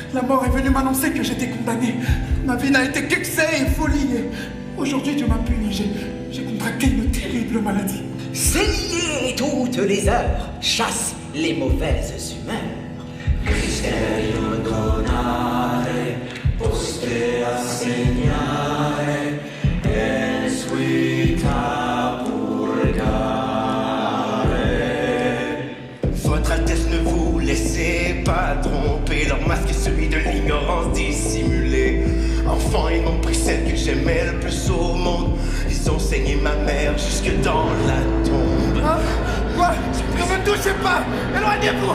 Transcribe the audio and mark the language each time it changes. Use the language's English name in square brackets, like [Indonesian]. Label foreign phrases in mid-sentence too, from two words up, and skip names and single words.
[French] mort est venu m'annoncer que j'étais condamné. Ma vie n'a été qu'excès et folie. Et aujourd'hui, Dieu m'a puni. J'ai contracté une terrible maladie. Seignez toutes les heures, chasse les mauvaises humeurs. [Latin] Mysterium donare, postea segnare, es vita purgare. [French] Votre Altesse, ne vous laissez pas tromper. Leur masque est celui de l'ignorance dissimulée. Enfant, ils m'ont pris celle que j'aimais le plus au monde. Ils ont saigné ma mère jusque dans la tombe. Hein? Quoi? Ne me touchez pas! Éloignez-vous!